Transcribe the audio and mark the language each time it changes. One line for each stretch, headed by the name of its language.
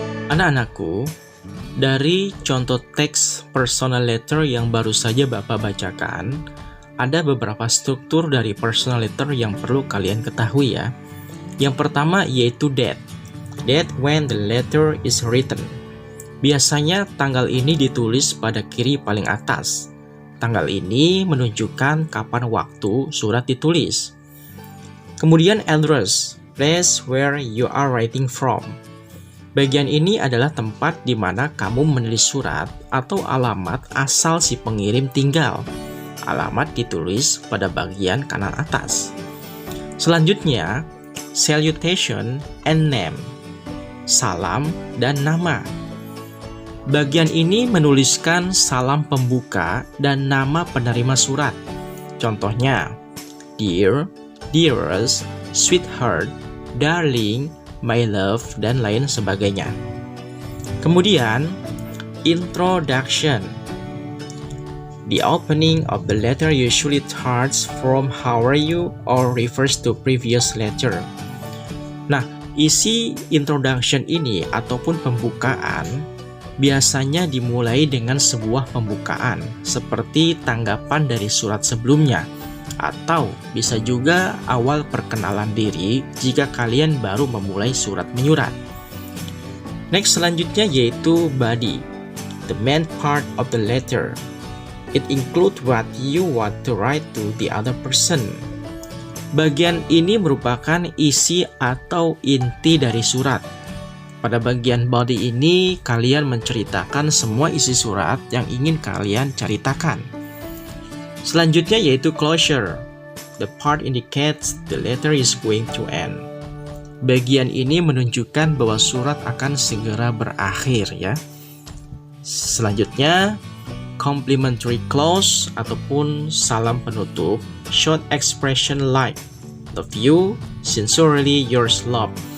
Indonesian: Anak-anakku, dari contoh teks personal letter yang baru saja Bapak bacakan, ada beberapa struktur dari personal letter yang perlu kalian ketahui ya. Yang pertama yaitu date.
English: Date when the letter is written.
Indonesian: Biasanya tanggal ini ditulis pada kiri paling atas. Tanggal ini menunjukkan kapan waktu surat ditulis.
English: Kemudian address, place where you are writing from.
Indonesian: Bagian ini adalah tempat di mana kamu menulis surat atau alamat asal si pengirim tinggal. Alamat ditulis pada bagian kanan atas. Selanjutnya,
English: salutation and name.
Indonesian: Salam dan nama. Bagian ini menuliskan salam pembuka dan nama penerima surat. Contohnya, dear, dearest, sweetheart, darling, my love, dan lain sebagainya. Kemudian, introduction.
English: The opening of the letter usually starts from how are you or refers to previous letter.
Indonesian: Nah, isi introduction ini ataupun pembukaan biasanya dimulai dengan sebuah pembukaan seperti tanggapan dari surat sebelumnya, atau bisa juga awal perkenalan diri jika kalian baru memulai surat menyurat.
English: Next,
Indonesian: selanjutnya yaitu
English: body, the main part of the letter. It includes what you want to write to the other person.
Indonesian: Bagian ini merupakan isi atau inti dari surat. Pada bagian body ini, kalian menceritakan semua isi surat yang ingin kalian ceritakan. Selanjutnya yaitu closure.
English: The part indicates the letter is going to end.
Indonesian: Bagian ini menunjukkan bahwa surat akan segera berakhir ya. Selanjutnya, complimentary close ataupun salam penutup.
English: Short expression like love you, sincerely yours love.